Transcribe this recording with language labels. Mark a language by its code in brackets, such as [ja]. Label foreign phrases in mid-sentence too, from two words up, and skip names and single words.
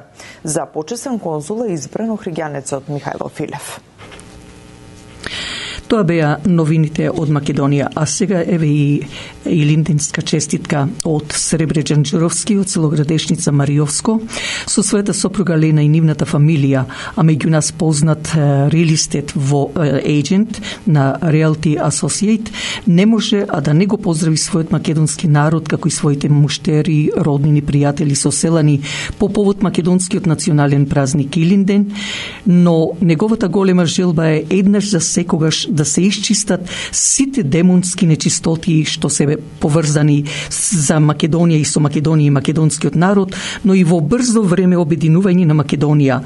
[mk] За почесен конзул е избран охриѓанецот Михајло Филев. Тоа беа новините од Македонија, а сега еве и илинденска честитка од Сребре Џанџировски, од Целоградешница Мариовско, со својата сопруга Лена и нивната фамилија, а меѓу нас познат [en] real estate agent [mk] на Realty Associate, не може а да не го поздрави својот македонски народ, како и своите муштери, роднини, пријатели, соселани по повод македонскиот национален празник Илинден, но неговата голема желба е еднаш за секогаш да се исчистат сите демонски нечистоти што се поврзани за Македонија и со Македонија и македонскиот народ, но и во брзо време обединување на Македонија.